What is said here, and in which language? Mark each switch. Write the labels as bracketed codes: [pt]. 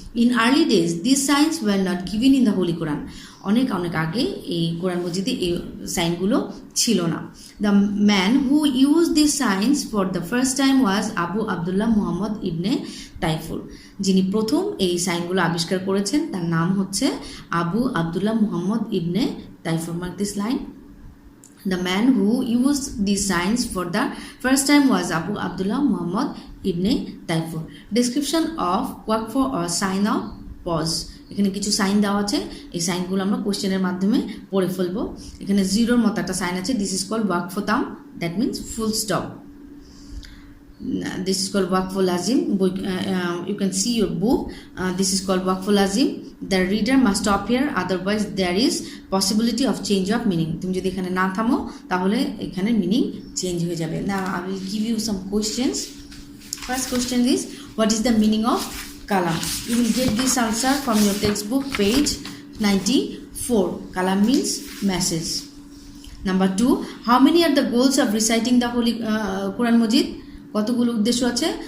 [en] In early days these signs were not given in the holy Quran. [bn] অনেক আগে এই কোরআন মজিদে এই সাইনগুলো ছিল না. [en] The man who use these signs for the first time was Abu Abdullah Muhammad ibn Taifur. [bn] যিনি প্রথম এই সাইনগুলো আবিষ্কার করেছেন তার নাম হচ্ছে আবু আবদুল্লাহ মুহাম্মদ ইবনে Taifur. [en] Mark this line. The man who used these signs for the first time was Abu Abdullah Muhammad ibn Taifur. Description of waqf or sign of pause. [bn] এখানে কিছু সাইন দেওয়া আছে, এই সাইনগুলো আমরা কোশ্চেনের মাধ্যমে পড়ে ফেলবো. এখানে জিরোর মতো একটা সাইন আছে, [en] This is called waqf tam, that means full stop. This is called waqf lazim. You can see your book. This is called waqf lazim. The reader must stop here, otherwise there is possibility of change of meaning. তুমি যদি এখানে না থামো তাহলে এখানে meaning change হয়ে যাবে. Now I will give you some questions. First question is, what is the meaning of kalam? You will get this answer from your textbook page 94. Kalam means message. Number 2, how many are the goals of reciting the Holy Quran Majid? [bn] কতগুলো উদ্দেশ্য আছে?